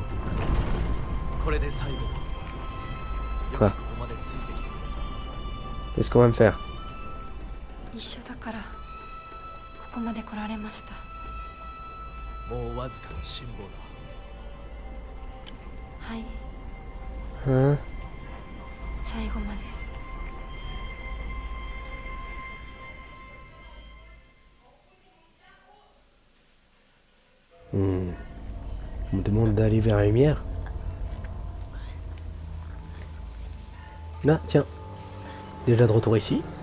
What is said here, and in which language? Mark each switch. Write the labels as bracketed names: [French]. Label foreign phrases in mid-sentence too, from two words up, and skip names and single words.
[Japanese] これで最後だ。よ [French] Quoi? [Japanese] くここまでついてきてくれ [French] Qu'est-ce qu'on va me faire? [Japanese] 一緒だからここまで来られました。た。もうわずかの辛抱だ。はい。 [French] Hein? [Japanese] 最後まで。 Hmm. [French] me demande d'aller vers la lumière. Là, tiens. Déjà de retour ici.